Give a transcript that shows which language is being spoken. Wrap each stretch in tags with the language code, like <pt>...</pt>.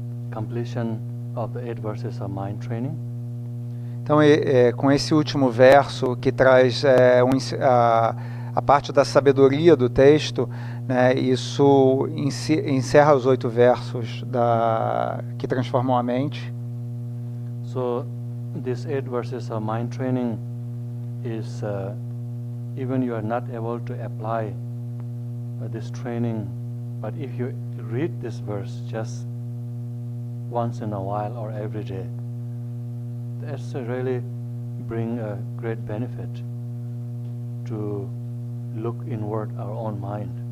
<en>Completion of the 8 verses of mind training.</en> <pt>Então, com esse último verso que traz a parte da sabedoria do texto, né, isso encerra os 8 versos que transformam a mente.</pt> <en>So, these 8 verses of mind training is even you are not able to apply this training, but if you read this verse just once in a while or every day, that's really bring a great benefit to look inward our own mind.</en>